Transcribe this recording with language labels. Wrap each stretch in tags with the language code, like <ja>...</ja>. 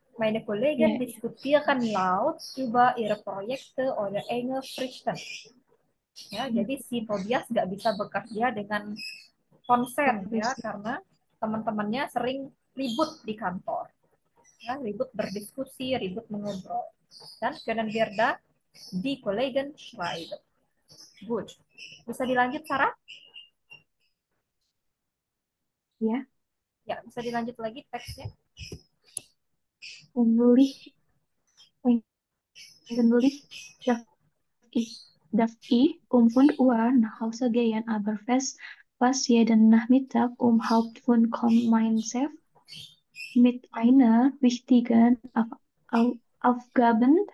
<de>Meine Kollegen diskutieren laut über ihre Projekte oder enge Fristen.</de> <id>Ya, jadi si Tobias nggak bisa bekerja dengan konsen ya, karena teman-temannya sering ribut di kantor. Ya, ribut berdiskusi, ribut mengobrol.</id> <de>Dan können wir da die Kollegen schreiben.</de> <id>Good. Bisa dilanjut, Sarah? Ya. Ya, bisa dilanjut lagi teksnya.</id> <de>Eigentlich darf ich um 5 Uhr nach Hause gehen, aber fast jeden Nachmittag um halb 5 kommt mein Chef mit einer wichtigen Aufgabe.</de>